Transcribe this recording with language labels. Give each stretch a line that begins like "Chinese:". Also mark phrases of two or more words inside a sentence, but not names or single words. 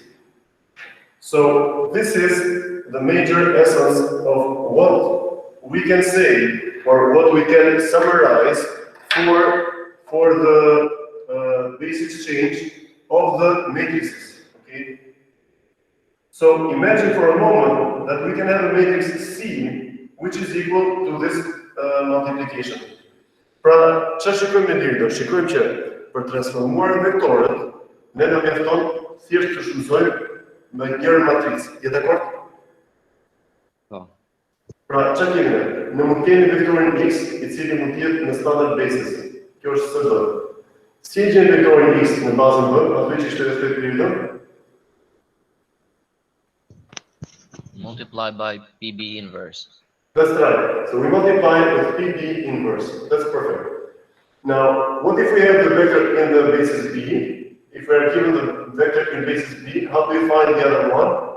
English: So, this is the major essence of what we can say, or what we can summarize for the basis change of the matrices, okay? So imagine for a moment that we can have a matrix C, which is equal to this multiplication.
Albanian: Pra ce shikojmë në lidhje? Shikojmë që për transformuar vektorët, ne do mjafton thjesht të shfrytëzojmë me njërën matricë. Je dakord? Po. Pra ç'a kemi ne? Ne mund kemi vektorin x, i cili mund të jetë në
English: standard basis.
Albanian: Kjo është SB. Si e gjen vektorin x në bazën B, aty që ishte respekt lidhur?
English: Multiply by PB inverse. That's right. So we multiply with PB inverse. That's perfect. Now, what if we have the vector in the basis B? If we are given the vector in basis B, how do we find the other one?